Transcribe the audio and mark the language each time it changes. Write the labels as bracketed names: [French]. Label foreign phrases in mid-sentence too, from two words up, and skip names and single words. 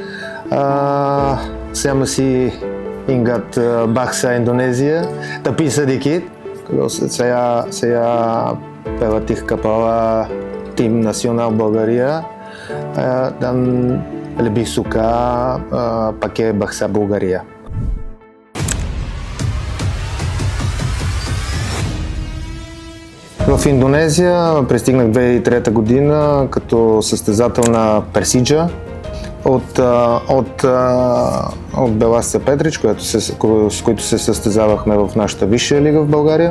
[Indonesian] Saya masih ingat bahasa Indonesia, tapi sedikit. Saya pelatih kepala tim nasional Bulgaria dan lebih suka pakai bahasa Bulgaria. [Bulgarian] В Индонезия пристигнах 2003 година като състезател на Персиджа от Беласица Петрич, с които се състезавахме в нашата висша лига в България.